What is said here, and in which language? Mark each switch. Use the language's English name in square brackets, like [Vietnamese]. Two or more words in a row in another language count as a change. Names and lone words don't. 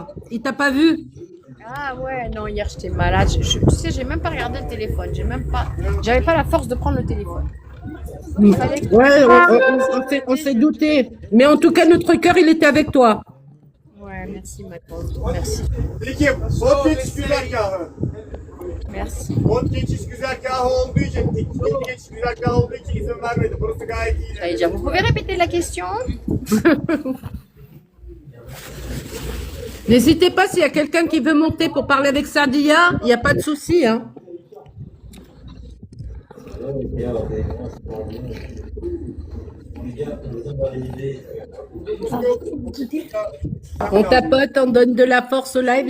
[French] Il t'a pas vu. Ah ouais, non, hier j'étais malade. Tu sais, j'ai même pas regardé le téléphone. J'avais pas la force de prendre le téléphone. Il fallait que- Ouais, on s'est douté. Mais en tout cas, notre cœur, il était avec toi. Ouais, merci maintenant. Merci. [Turkish] Peki bot geçiş güzergahı. Merci. Bot geçiş güzergahı olduğu için, teknik geçiş güzergahı olduğu için izin vermedi. Burası gayet iyi. [French] J'allais dire, vous pouvez répéter la question? N'hésitez pas s'il y a quelqu'un qui veut monter pour parler avec Sadia, il n'y a pas de souci. Hein. On tapote, on donne de la force au live.